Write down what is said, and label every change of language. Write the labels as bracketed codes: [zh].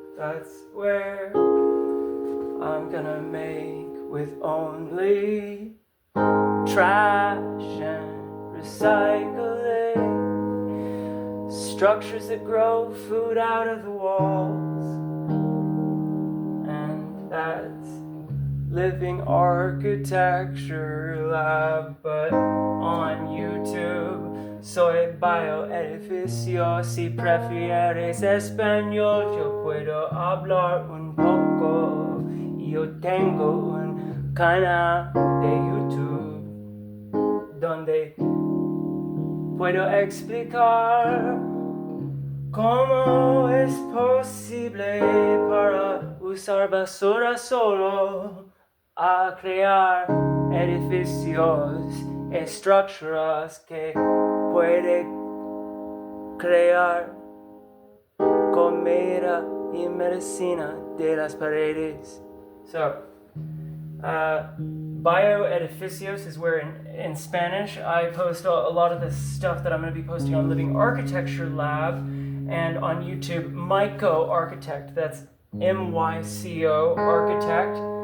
[en] That's where I'm gonna make with only trash and recycling, structures that grow food out of the walls, and that's Living Architecture Lab. But on YouTube [es] soy bioedificio. Si prefieres español, yo puedo hablar un poco. Yo tengo un canal de YouTube donde puedo explicar cómo es posible para usar basura solo a crear edificios, estructuras que puede crear comida y medicina de las paredes. [en] So, bioedificios is where in Spanish I post a lot of the stuff that I'm going to be posting on Living Architecture Lab, and on YouTube, Myco Architect. That's MYCO Architect.